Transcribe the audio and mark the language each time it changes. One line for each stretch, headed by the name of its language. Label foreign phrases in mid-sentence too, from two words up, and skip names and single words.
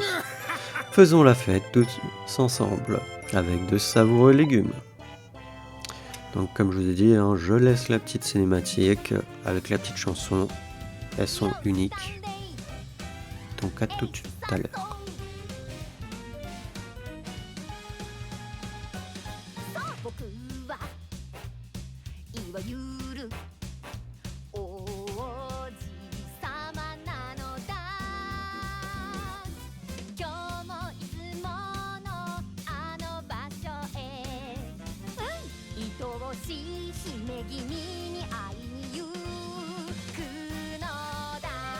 French: Faisons la fête tous ensemble, avec de savoureux légumes. Donc comme je vous ai dit, je laisse la petite cinématique avec la petite chanson. Elles sont uniques. Donc à tout à l'heure.
Japanese: いわゆる王子様なのだ。今日もいつものあの場所へ、愛おしい姫君に会いに行くのだ。